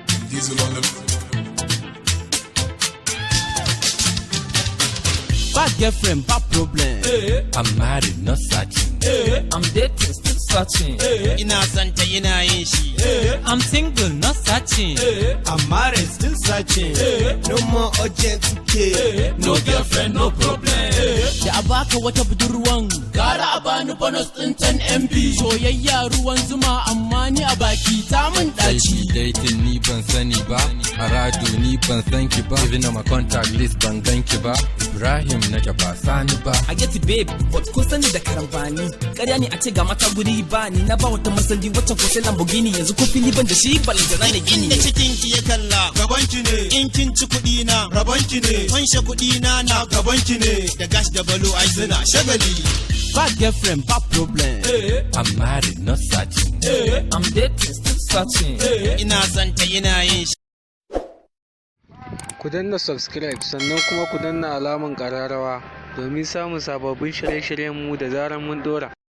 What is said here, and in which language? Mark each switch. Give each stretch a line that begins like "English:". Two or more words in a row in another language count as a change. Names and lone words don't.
English: Diesel on the Bad girlfriend, bad problem. Eh. I'm married, not searching. Eh. I'm dating, still searching.
Hausa: Eh. Ina son ta, ina yin shi. Eh.
English: I'm single, not searching. Eh. I'm married, still searching. Eh. No more urgent care. Eh. No girlfriend, no problem. Eh.
Hausa: Da a baka wata budurwan, Gara a bani bonus ɗin ten M B. soyayya ruwan zuma, amma ni a baki ta mun ɗaci. Dating, dating, ni ban sani ba. Arado, ni ban san ki ba.
English: Even on my contact list,
Hausa: ban gan ki ba. Ibrahim nake, ba Sani ba.
English: I get it, babe, but
Hausa: kun sani da karambani. Ƙarya ne a ce ga mata guri ba ni. Na ba wata Marsandi, wacce ko sai Lamborghini. Yanzu ko fili ban da shi, balantana na gini. Inda cikin ki ya kalla, Gaban ki ne. in kin ci kuɗi na, Rabon ki ne. Kwanshe kuɗi na, na Gaban ki ne. da gas da balo, ai suna shagali.
English: Bad girlfriend, bad problem. Eh. I'm married, not searching. Eh. I'm dating, still searching.
Hausa: Eh. Ina son ta, ina yin shi. Ku danna subscribe, sannan kuma ku danna alaman ƙararrawa domin samun sababbin shirye-shiryen mu da zaran mun ɗora.